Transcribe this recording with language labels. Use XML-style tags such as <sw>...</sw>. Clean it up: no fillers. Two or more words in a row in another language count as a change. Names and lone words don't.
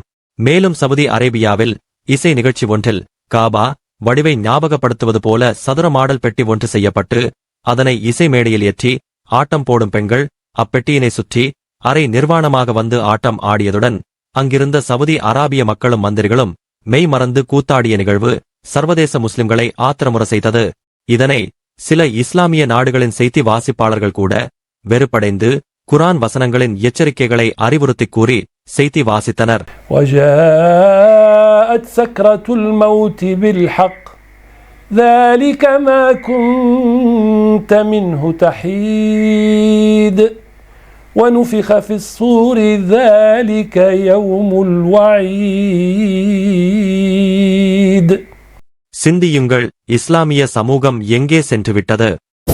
<ta>மேலும் சவுதி அரேபியாவில் இசை நிகழ்ச்சி ஒன்றில் காபா வடிவை ஞாபகப்படுத்துவது போல சதுர மாடல் பெட்டி ஒன்று செய்யப்பட்டு அதனை இசை மேடையில் ஏற்றி ஆட்டம் போடும் பெண்கள் அப்பெட்டியினை சுற்றி அரை நிர்வாணமாக வந்து ஆட்டம் ஆடியதுடன் அங்கிருந்த சவுதி அராபிய மக்களும் மந்திரிகளும் மெய் மறந்து கூத்தாடிய நிகழ்வு சர்வதேச முஸ்லிம்களை ஆத்திரமுற செய்தது. இதனை சில இஸ்லாமிய நாடுகளின் செய்தி வாசிப்பாளர்கள் கூட வெறுப்படைந்து குர்ஆன் வசனங்களின் எச்சரிக்கைகளை அறிவுறுத்திக் கூறி செய்தி வாசித்தனர்.</ta> <ar>وجاءت سكرة الموت بالحق ذلك ما كنت منه تحيد ونفخ في الصور ذلك يوم الوعيد.</ar> <ta>சிந்தியுங்கள், இஸ்லாமிய சமூகம் எங்கே சென்றுவிட்டது?</ta>